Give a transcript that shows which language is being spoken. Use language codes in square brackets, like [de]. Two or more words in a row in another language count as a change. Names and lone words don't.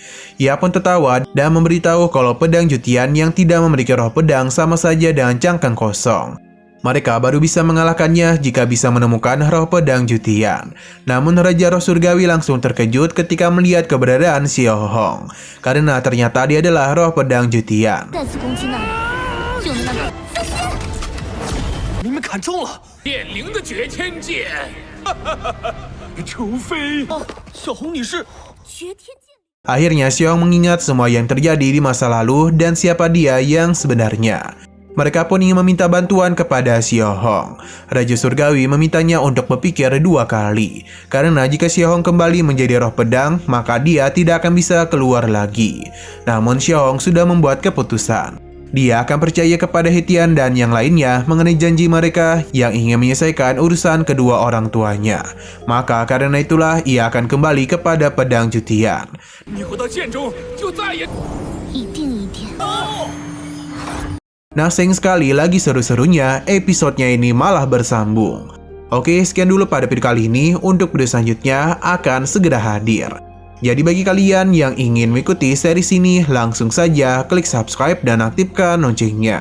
[id] Ia pun tertawa dan memberitahu kalau pedang Jutian yang tidak memiliki roh pedang sama saja dengan cangkang kosong. Mereka baru bisa mengalahkannya jika bisa menemukan roh pedang Jutian. Namun Raja Roh Surgawi langsung terkejut ketika melihat keberadaan Xiao Hong, karena ternyata dia adalah roh pedang Jutian. [zh] 再次攻击那里，就能那个。你们砍中了！电灵的绝天剑，除非小红你是绝天剑。 [id] Akhirnya Xiao Hong mengingat semua yang terjadi di masa lalu dan siapa dia yang sebenarnya. Mereka pun ingin meminta bantuan kepada Xiao Hong. Raja Surgawi memintanya untuk berpikir 2 kali, karena jika Xiao Hong kembali menjadi roh pedang, maka dia tidak akan bisa keluar lagi. Namun Xiao Hong sudah membuat keputusan. Dia akan percaya kepada Hetian dan yang lainnya mengenai janji mereka yang ingin menyelesaikan urusan kedua orang tuanya. Maka karena itulah ia akan kembali kepada pedang Jutian. [zh] 你回到剑中就再也。一定一定。 [id] Nah, sayang sekali lagi seru-serunya episodenya ini malah bersambung. Oke, sekian dulu pada video kali ini. Untuk video selanjutnya akan segera hadir. Jadi bagi kalian yang ingin mengikuti series ini, langsung saja klik subscribe dan aktifkan loncengnya.